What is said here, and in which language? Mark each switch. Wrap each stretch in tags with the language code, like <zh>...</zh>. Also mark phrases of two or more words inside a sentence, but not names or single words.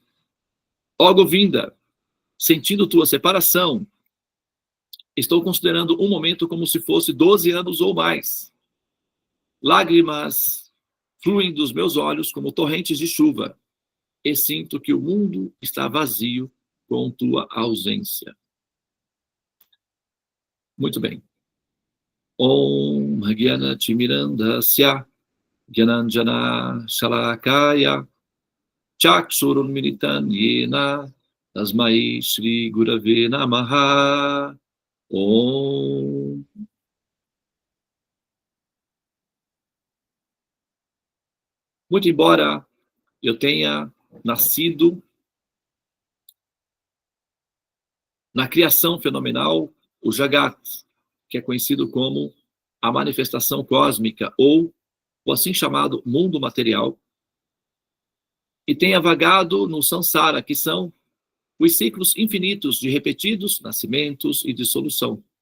<pt>Ó Govinda, sentindo tua separação, estou considerando um momento como se fosse 12 anos ou mais. Lágrimas fluem dos meus olhos como torrentes de chuva, e sinto que o mundo está vazio com tua ausência. Muito bem.</pt> <sa>ॐ ज्ञान तिमिरान्धस्य ज्ञानाञ्जन शलाकया चक्षुरुन्मीलितं येन तस्मै श्री गुरवे नमः. Om.</sa> <pt>Muito embora eu tenha nascido na criação fenomenal, o Jagat, que é conhecido como a manifestação cósmica, ou o assim chamado mundo material, e tenha vagado no Sansara, que são os ciclos infinitos de repetidos nascimentos e dissolução.</pt>